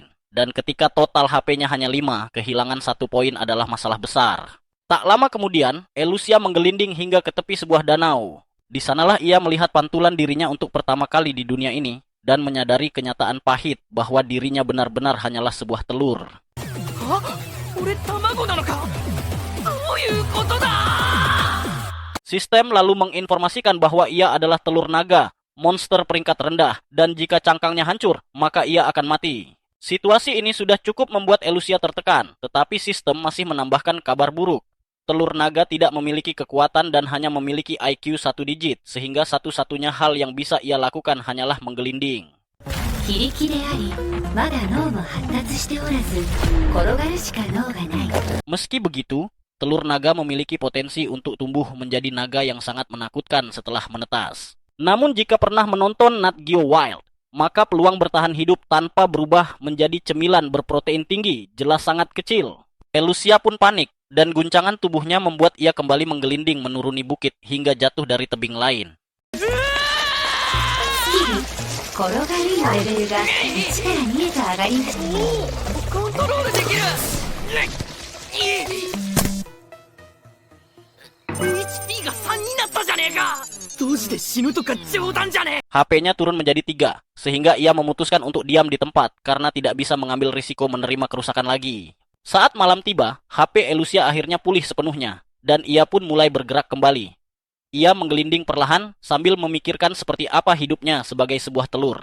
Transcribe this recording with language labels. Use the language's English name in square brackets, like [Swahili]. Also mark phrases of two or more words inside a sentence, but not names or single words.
[Indonesian] Dan ketika total HP-nya hanya 5, kehilangan 1 poin adalah masalah besar. Tak lama kemudian, Eleusia menggelinding hingga ke tepi sebuah danau. Di sanalah ia melihat pantulan dirinya untuk pertama kali di dunia ini, dan menyadari kenyataan pahit bahwa dirinya benar-benar hanyalah sebuah telur. [Japanese] あ俺卵なのかどういうことだ [Indonesian] Sistem lalu menginformasikan bahwa ia adalah telur naga, monster peringkat rendah, dan jika cangkangnya hancur, maka ia akan mati. Situasi ini sudah cukup membuat Eleusia tertekan, tetapi sistem masih menambahkan kabar buruk. Telur naga tidak memiliki kekuatan dan hanya memiliki IQ 1 digit, sehingga satu-satunya hal yang bisa ia lakukan hanyalah menggelinding. [Japanese] 非力でありまだ脳も発達しておらず転がるしか脳がない。 [Indonesian] Meski begitu, telur naga memiliki potensi untuk tumbuh menjadi naga yang sangat menakutkan setelah menetas. Namun jika pernah menonton Nat Geo Wild, maka peluang bertahan hidup tanpa berubah menjadi cemilan berprotein tinggi jelas sangat kecil. Eleusia pun panik, dan guncangan tubuhnya membuat ia kembali menggelinding menuruni bukit hingga jatuh dari tebing lain. [Japanese] スキル転がるのレベルが1から2へと上がります。コントロールできる HP が3になったじゃねえかどうして死ぬとか冗談じゃねえ [Indonesian] HP-nya turun menjadi 3, sehingga ia memutuskan untuk diam di tempat karena tidak bisa mengambil risiko menerima kerusakan lagi. Saat malam tiba, HP Eleusia akhirnya pulih sepenuhnya, dan ia pun mulai bergerak kembali. Ia menggelinding perlahan sambil memikirkan seperti apa hidupnya sebagai sebuah telur.